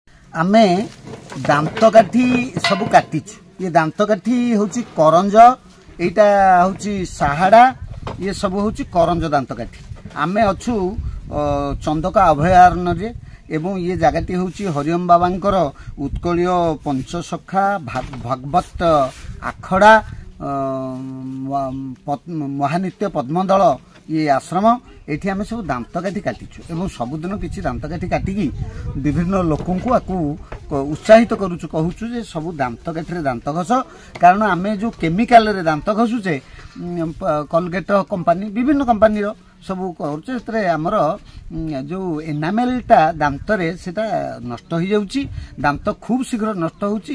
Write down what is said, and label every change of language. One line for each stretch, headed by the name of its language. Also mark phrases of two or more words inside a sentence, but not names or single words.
Odia: ଆମେ ଦାନ୍ତକାଠି ସବୁ କାଟିଛୁ। ଏ ଦାନ୍ତକାଠି ହେଉଛି କରଞ୍ଜ, ଏଟା ହେଉଛି ସାହାଡ଼ା, ଏ ସବୁ ହେଉଛି କରଞ୍ଜ ଦାନ୍ତକାଠି। ଆମେ ଅଛୁ ଚନ୍ଦକା ଅଭୟାରଣ୍ୟ ରେ ଏବଂ ଏ ଜାଗାଟି ହେଉଛି ହରିଓମ ବାବାଙ୍କର ଉତ୍କଳୀୟ ପଞ୍ଚସଖା ଭାଗବତ ଆଖଡ଼ା ମହାନିତ୍ୟ ପଦ୍ମଦଳ ଏ ଆଶ୍ରମ। ଏଠି ଆମେ ସବୁ ଦାନ୍ତକାଠି କାଟିଛୁ ଏବଂ ସବୁଦିନ କିଛି ଦାନ୍ତକାଠି କାଟିକି ବିଭିନ୍ନ ଲୋକଙ୍କୁ ଆକୁ ଉତ୍ସାହିତ କରୁଛୁ, କହୁଛୁ ଯେ ସବୁ ଦାନ୍ତକାଠି ରେ ଦାନ୍ତ ଘଷ। କାରଣ ଆମେ ଯୋଉ କେମିକାଲ ରେ ଦାନ୍ତ ଘଷୁଛେ କୋଲଗେଟ କମ୍ପାନୀ ବିଭିନ୍ନ କମ୍ପାନୀ ର ସବୁ କରୁଛେ ଆମର ଯୋଉ ଏନାମେଲଟା ଦାନ୍ତ ରେ ସେଟା ନଷ୍ଟ ହୋଇ ଯାଉଛି, ଦାନ୍ତ ଖୁବ ଶୀଘ୍ର ନଷ୍ଟ ହେଉଛି।